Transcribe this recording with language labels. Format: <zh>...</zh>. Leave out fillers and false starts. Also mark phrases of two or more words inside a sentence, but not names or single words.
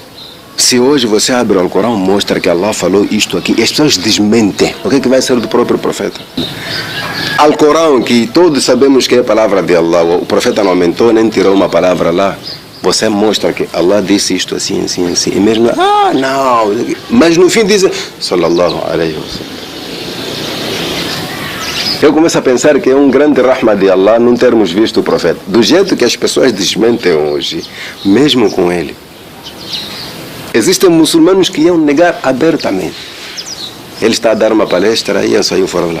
<pt>Se hoje você abre o Alcorão, mostra que Allah falou isto aqui, e as pessoas desmentem. O que é que vai ser do próprio profeta? Alcorão, que todos sabemos que é a palavra de Allah, o profeta não aumentou nem tirou uma palavra lá. Você mostra que Allah disse isto assim, assim, assim. E mesmo, não. Mas no fim diz,</pt> <ar>sallallahu alaihi wa sallam.</ar> <pt>Eu começo a pensar que é um grande rahma de Allah não termos visto o profeta. Do jeito que as pessoas desmentem hoje, mesmo com ele. Existem muçulmanos que iam negar abertamente. Ele está a dar uma palestra e saiu fora lá.</pt>